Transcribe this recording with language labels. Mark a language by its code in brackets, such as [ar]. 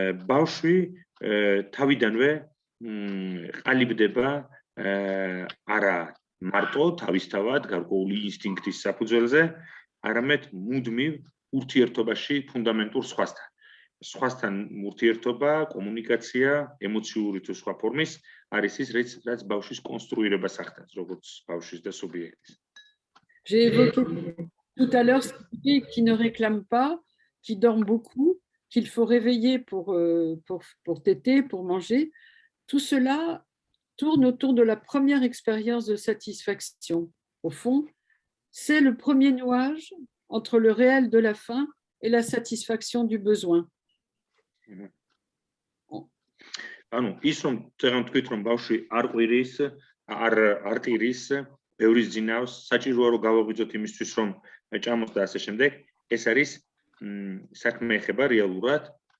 [ka] ბავშვი თავიდანვე ყალიბდება არა მარტო თავისთავად გარკვეული ინსტინქტის საფუძველზე, არამედ მუდმივ ურთიერთობაში ფუნდამენტურ სხვასთან. სხვასთან ურთიერთობა, კომუნიკაცია, ემოციური თუ სხვა ფორმის არის ის, რაც ბავშვის კონსტრუირებას ახდენს, როგორც ბავშვის და სუბიექტის. [fr] J'ai évoqué tout à l'heure ce bébé qui ne réclame pas, qui dort beaucoup, qu'il faut réveiller pour téter, pour manger. Tout cela tourne autour de la première expérience de satisfaction. Au fond, c'est le premier nuage entre le réel de la faim et la satisfaction du besoin. [ka] ანუ ის რომ წერან თქვით რომ ბავშვი არ ყვირის, არ ტირის, ბევრის ძინავს, საჭიროა რომ გავაღვიძოთ იმისთვის რომ ჭამოს და ასე შემდეგ, ეს არის საქმე ეხება რეალურად